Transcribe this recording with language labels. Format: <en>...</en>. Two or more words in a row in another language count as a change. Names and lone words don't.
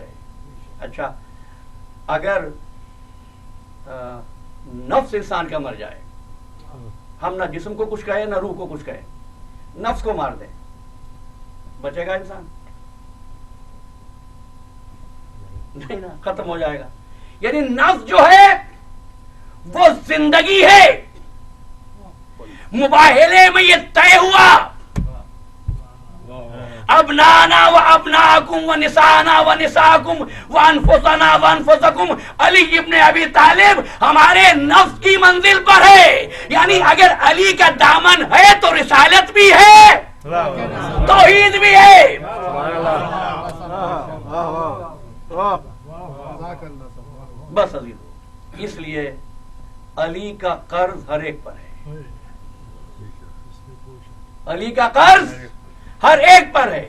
<ur>اچھا، اگر نفس انسان کا مر جائے، ہم نہ جسم کو کچھ کہے نہ روح کو کچھ کہے، نفس کو مار دیں، بچے گا انسان؟ نہیں نا، ختم ہو جائے گا۔ یعنی نفس جو ہے وہ زندگی ہے، مباہلے میں یہ طے ہوا،</ur> <ar>ابنانا و ابناکم و نسانا و نساکم و انفسنا و انفسکم۔</ar> <ur>علی ابن ابی طالب ہمارے نفس کی منزل پر ہے، یعنی اگر علی کا دامن ہے تو رسالت بھی ہے، توحید بھی ہے۔ بس عزیزو، اس لیے علی کا قرض ہر ایک پر ہے، علی کا قرض ہر ایک پر ہے۔</ur>